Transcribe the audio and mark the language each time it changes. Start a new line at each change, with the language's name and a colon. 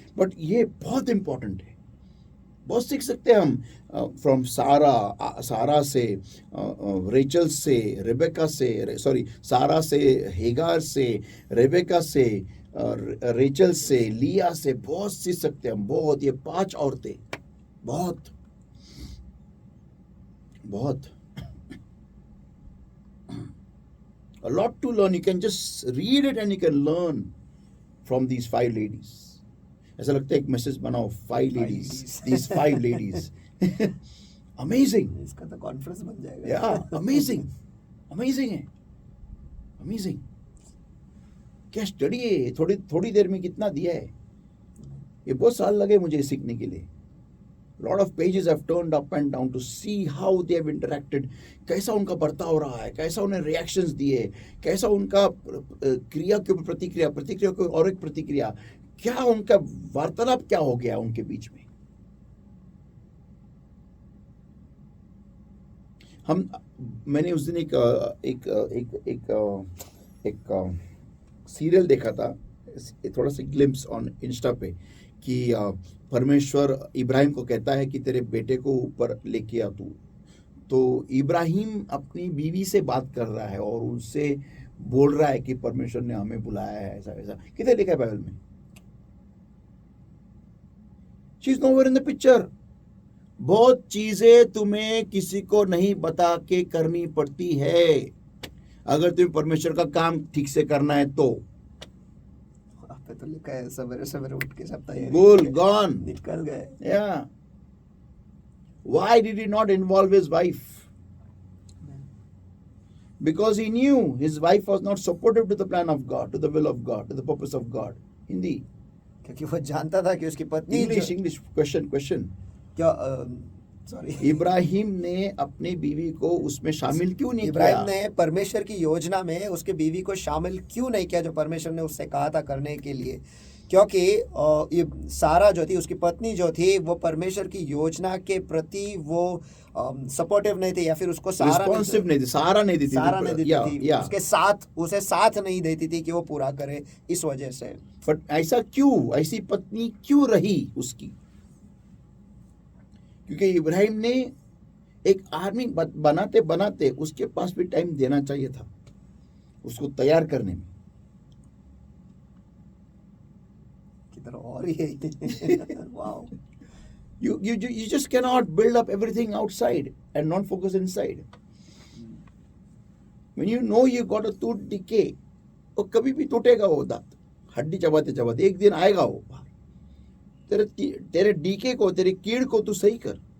Hindi: But ये बहुत important है, बहुत सीख सकते हैं हम फ्रॉम सारा से, रेचल से, रेबेका से, सारा से, हेगार से, रेबेका से, रेचल से, लिया से बहुत सीख सकते हैं हम। बहुत, ये 5 औरतें बहुत
English: a lot to learn. You can just read it and you can learn from these 5 ladies.
Hindi: ऐसा लगता है एक मैसेज बनाओ,
English: 5 ladies, these 5 ladies. Amazing.
Hindi: इसका तो कॉन्फ्रेंस बन जाएगा।
English: Yeah, amazing है, amazing.
Hindi: क्या स्टडी है, थोड़ी देर में कितना दिया है। ये बहुत साल लगे मुझे सीखने के लिए।
English: lot of pages I've turned up and down to see how they have interacted.
Hindi: कैसा उनका बर्ताव रहा है, कैसा उन्हें रिएक्शंस दिए, कैसा उनका क्रिया के ऊपर प्रतिक्रिया के और एक प्रतिक्रिया, क्या उनका वार्तालाप क्या हो गया उनके बीच में। मैंने उस दिन एक सीरियल देखा था, थोड़ा सा ग्लिम्स ऑन इंस्टा पे, कि परमेश्वर इब्राहिम को कहता है कि तेरे बेटे को ऊपर लेके आ तू। तो इब्राहिम अपनी बीवी से बात कर रहा है और उनसे बोल रहा है कि परमेश्वर ने हमें बुलाया है, ऐसा ऐसा। किधर लिखा है बाइबल में?
English: She is nowhere in the picture.
Hindi: बहुत चीजें तुम्हें किसी को नहीं बता के करनी पड़ती है अगर तुम्हें परमेश्वर का काम ठीक से करना है तो तो लिखा है सवेरे उठ के सब तैयारी, गोल गॉन, निकल गए।
English: Yeah. Why did he not involve his wife? Because he knew his wife was not supportive to the plan of God, to the will of God, to the purpose of God.
Hindi: Hindi, क्योंकि वो जानता था कि उसकी पत्नी
English: English question.
Hindi: क्या sorry, Ibrahim ने अपनी बीवी को उसमें शामिल क्यों नहीं इब्राहिम किया? ने परमेश्वर की योजना में उसके बीवी को शामिल क्यों नहीं किया, जो परमेश्वर ने उससे कहा था करने के लिए? क्योंकि ये सारा जो थी, उसकी पत्नी जो थी, वो परमेश्वर की योजना के प्रति वो सपोर्टिव नहीं थी, या फिर उसको सहारा नहीं देती थी, उसे साथ नहीं देती थी कि वो पूरा करे। इस वजह से। बट ऐसा क्यों, ऐसी पत्नी क्यों रही उसकी? क्योंकि इब्राहिम ने एक आर्मी बनाते बनाते उसके पास भी टाइम देना चाहिए था उसको तैयार करने में। किधर और ही है। Wow.
English: You just cannot build up everything outside and not focus inside. When you know you got a tooth decay,
Hindi: वो कभी भी टूटेगा वो दांत, हड्डी चबाते चबाते एक दिन आएगा वो बाहर। तेरे डीके को, तेरी कीड़ को तू सही कर।